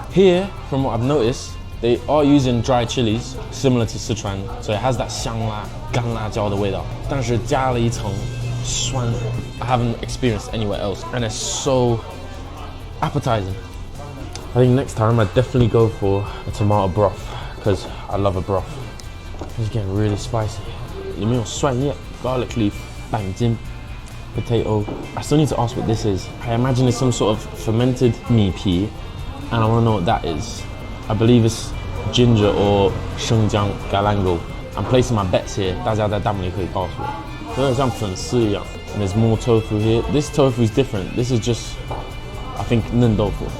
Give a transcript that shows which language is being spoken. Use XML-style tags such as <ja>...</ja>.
<en>Here, from what I've noticed, they are using dry chilies, similar to Sichuan, so it has that</en> <zh>香辣干辣椒的味道，但是加了一层酸</zh> <en>I haven't experienced anywhere else, and it's so appetizing. I think next time I'd definitely go for a tomato broth, because I love a broth. It's getting really spicy.</en> <zh>里面有蒜叶 garlic leaf, 板筋 potato.</zh> <en>I still need to ask what this is. I imagine it's some sort of fermented 米皮, and I want to know what that is. I believe it's ginger or 生姜 galangal. I'm placing my bets here.</en> <zh>大家在弹幕里可以告诉我。有点像粉丝一样。</zh> <en>And there's more tofu here. This tofu is different. This is just, I think, 嫩豆腐.</en>